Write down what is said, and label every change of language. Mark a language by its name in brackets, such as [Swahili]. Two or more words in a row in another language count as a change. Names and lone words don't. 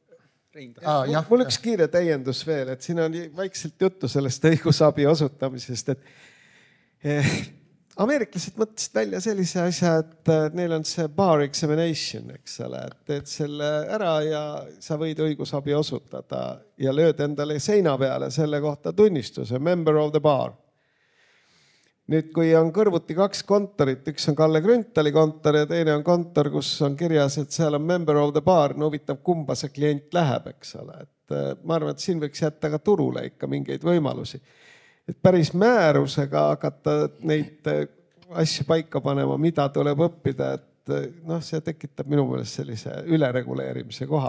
[Estonian] Mul üks kiire täiendus veel, et siin on vaikselt juttu sellest õigusabi osutamisest, et ameeriklased mõtlesid välja sellise asja, et neil on see [English] bar examination, [Estonian] eks ole, et teed selle ära ja sa võid õigusabi osutada ja lööd endale seina peale selle kohta tunnistuse, [English] member of the bar. [Estonian] Nüüd, kui on kõrvuti kaks kontorit, üks on Kalle Grünthali kontor ja teine on kontor, kus on kirjas, et seal on [English] member of the bar, [Estonian] no huvitav, kumba see klient läheb, eks ole. Et ma arvan, et siin võiks jätta ka turule ikka mingeid võimalusi. Et päris määrusega hakata neid asju paika panema, mida tuleb õppida, et see tekitab minu meelest sellise ülereguleerimise koha.